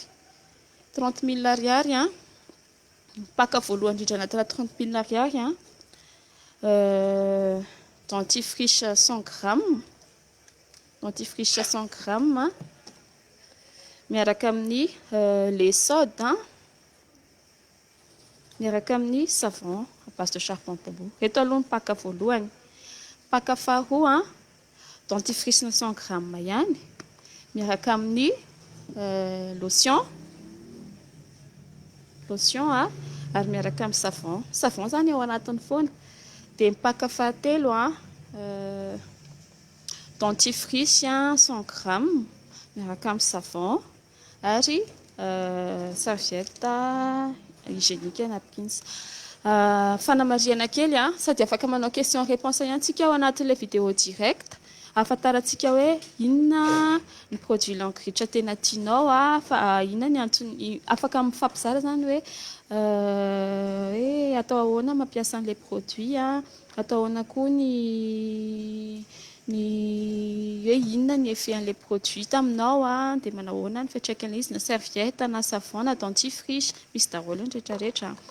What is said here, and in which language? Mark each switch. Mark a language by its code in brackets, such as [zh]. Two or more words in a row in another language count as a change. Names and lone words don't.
[mg] 30 000 ariary pack voalohany indrindra anatina 30 000 ariary [fr] dentifrice 100 grammes, dentifrice 100 grammes [mg] miaraka amin'ny [fr] lait sode [mg] miaraka amin'ny [fr] savon à base de charbon de bambou. [mg] Reto aloha ny pack voalohany. Pack faharoa [fr] dentifrice 100 grammes [mg] ihany miaraka amin'ny lotion ary miaraka amin'ny savon zany ao anatiny foana. Dia ny pack fahatelo [fr] dentifrice 100 grammes [mg] miaraka amin'ny savon ary [fr] serviette hygiénique napkins. [mg] Fanamariana kely sady afaka manao [fr] question réponse [mg] ihany tsika ao anatin'ilay [fr] vidéo direct [mg] ahafantarantsika hoe inona ny produit langridge tena tianao fa inona ny antony afaka mifampizara zany hoe atao ahoana mampiasa an'ilay produit atao ahoana koa ny hoe inona ny effet an'ilay produit taminao dia manao ahoana ny fiantraikan'ilay izy na serviette na savon na dentifrice misy daholo ny rehetrarehetra.